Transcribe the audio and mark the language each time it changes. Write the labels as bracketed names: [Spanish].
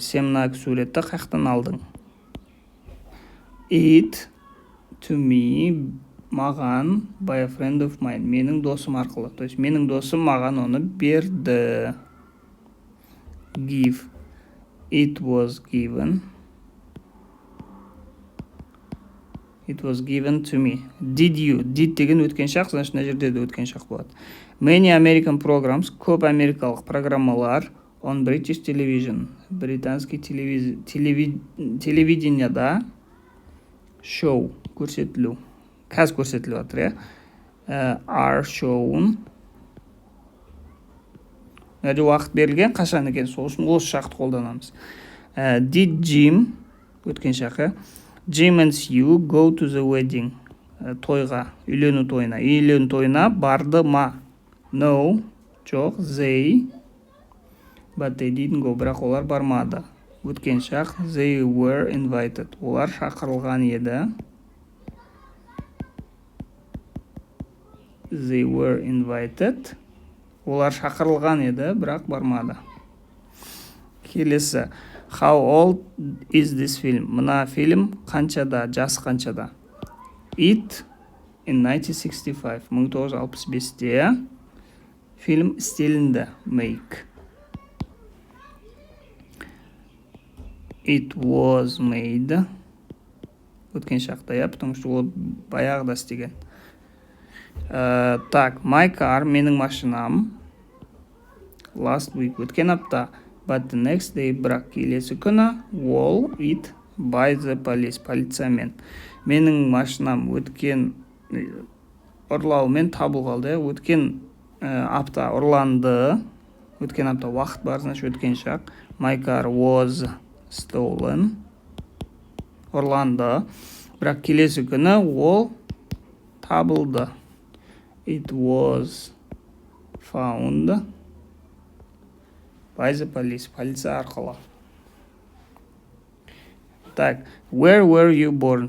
[Kazakh] Сен мына суретті қаяқтан алдың? [English] It to me, [Kazakh] маған, [English] by a friend of mine, [Kazakh] менің досым арқылы. То есть менің досым маған оны берді. [English] Give, it was given. It was given to me. Did you, did [Kazakh] деген өткен шақ, [Russian] значит [Kazakh] мына жерде де өткен шақ болады. [English] Many American programs, [Kazakh] көп америкалық программалар [English] on British television, [Kazakh] британский телевидениеда [English] show, [Kazakh] көрсетілу, қазір көрсетіліп жатыр, [English] are shown. [Kazakh] Нәрде уақыт берілген, қашан екен, сол үшін осы шақты қолданамыз. [English] Did Jim, [Kazakh] өткен шақы, [English] Jim and Sue go to the wedding, [Kazakh] тойға, үйлену тойына барды ма? [English] No, [Kazakh] жоқ, [English] they, but they didn't go, [Kazakh] бірақ олар бармады. Өткен шақ, they were invited, олар шақырылған еді. [English] They were invited, [Kazakh] олар шақырылған еді, бірақ бармады. Келесі, [English] how old is this film? [Kazakh] Мына фильм қаншада, жас қаншада? [English] It in 1965, [Kazakh] 1965-те фильм істелінді, [English] make. It was made. [Kazakh] Өткен шақта, [Russian] я, потому что [Kazakh] ол баяғыда істеген. [Russian] Так, [English] my car, [Kazakh] менің машинам. [English] Last week, [Kazakh] өткен апта. [English] But the next day, [Kazakh] бірақ келесі күні, [English] all it by the police, [Kazakh] полициямен. Менің машинам өткен ұрлаумен табылғалды. Өткен апта ұрланды. Өткен апта уақыт бар, [Russian] значит [Kazakh] өткен шақ. [English] My car was stolen, ұрланды. [Kazakh] бірақ келесі күні ол табылды. [English] It was found by the police. [Kazakh] Полиция арқылы. [Russian] Так, [English] where were you born?